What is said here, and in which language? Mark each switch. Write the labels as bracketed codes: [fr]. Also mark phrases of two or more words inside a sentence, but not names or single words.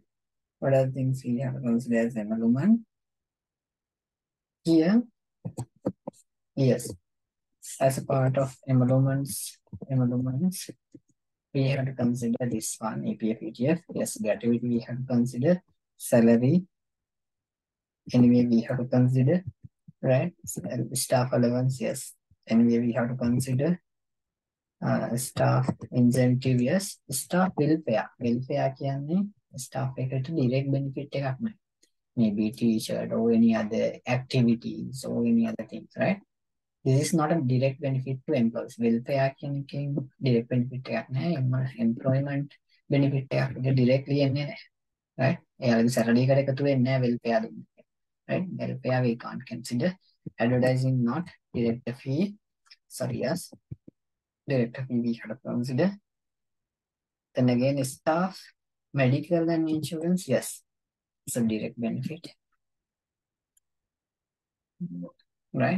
[en] What are the things we have to consider as emolument? Here, yes, as a part of emoluments, we have to consider this one, EPF, ETF. Yes, gratuity we have to consider. Salary, anyway, we have to consider, right? Staff allowance, yes. Anyway, we have to consider. Staff incentive, yes. Staff welfare. [si] Welfare කියන්නේ staff එකට [en] direct benefit [si] එකක් නෑ. [en] Maybe t-shirt or any other activities or any other things, right? This is not a direct benefit to employees. [si] Welfare කියන එකෙන් [en] direct benefit [si] එකක් නෑ. [en] Employment benefit [si] එකක් directly එන්නේ නෑ. Right? එයාලගේ salary එකට එකතු වෙන්නේ නෑ welfare දුන්නේ. [en] Right? Welfare we can't consider. Advertising not direct fee. Sorry, yes. Direct fee we have to consider. Then again, staff, medical and insurance, yes, it's a direct benefit. Right?